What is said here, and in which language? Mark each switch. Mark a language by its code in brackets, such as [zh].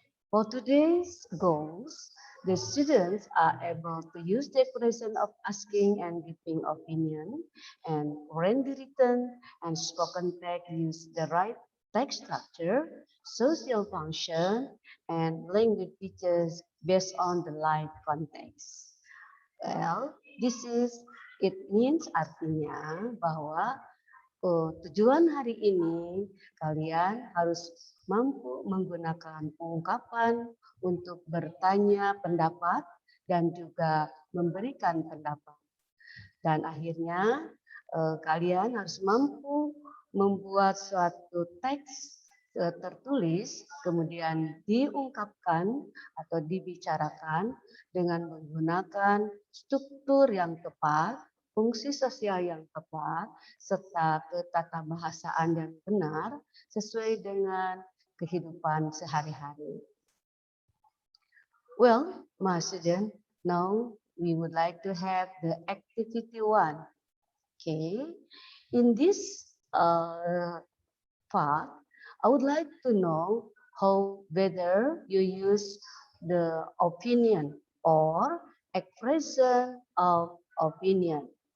[en] For today's goals, the students are able to use the expression of asking and giving opinion, and when the written and spoken text use the right text structure, social function, and language features based on the live context. Well, this is it means [id] artinya bahwa tujuan hari ini kalian harus mampu menggunakan ungkapan untuk bertanya pendapat dan juga memberikan pendapat. Dan akhirnya kalian harus mampu membuat suatu teks tertulis, kemudian diungkapkan atau dibicarakan dengan menggunakan struktur yang tepat, fungsi sosial yang tepat, serta ketatabahasaan yang benar sesuai dengan kehidupan sehari-hari. [en] Well, my student, now we would like to have the activity 1. Okay, in this part, I would like to know how whether you use the opinion or expression of opinion.